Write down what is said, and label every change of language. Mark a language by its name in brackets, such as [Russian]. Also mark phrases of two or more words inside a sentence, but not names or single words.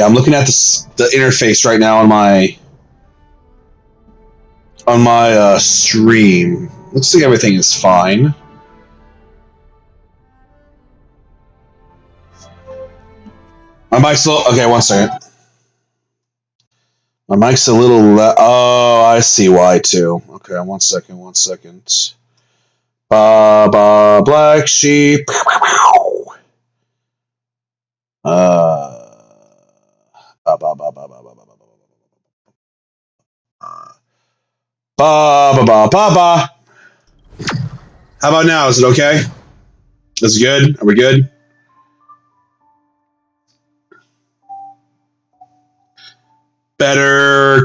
[English] I'm looking at the interface right now on my stream. Looks like everything is fine. My mic's a little... Okay, one second. My mic's a little... Oh, I see why, too. Okay, one second. Ba ba black sheep. Ba ba ba ba ba ba ba ba ba ba ba ba ba. How about now? Is it okay? Is it good? Are we good? Better.